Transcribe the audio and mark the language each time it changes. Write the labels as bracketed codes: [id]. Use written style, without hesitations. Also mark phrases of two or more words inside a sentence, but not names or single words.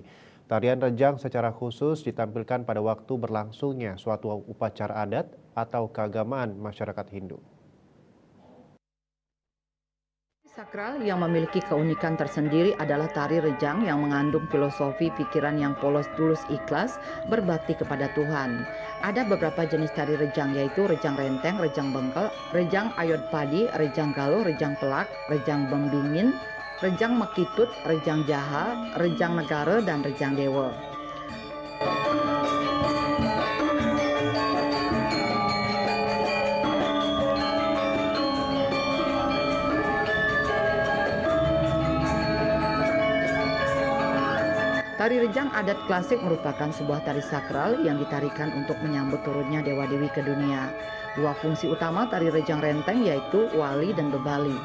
[id] Tarian Rejang secara khusus ditampilkan pada waktu berlangsungnya suatu upacara adat atau keagamaan masyarakat Hindu. Sakral yang memiliki keunikan tersendiri adalah tari rejang yang mengandung filosofi pikiran yang polos, tulus, ikhlas, berbakti kepada Tuhan. Ada beberapa jenis tari rejang, yaitu rejang renteng, rejang bengkel, rejang ayod padi, rejang galuh, rejang pelak, rejang bembingin, rejang mekitut, rejang jaha, rejang negara, dan rejang dewa. Tari rejang adat klasik merupakan sebuah tari sakral yang ditarikan untuk menyambut turunnya Dewa Dewi ke dunia. Dua fungsi utama tari rejang renteng yaitu wali dan bebali.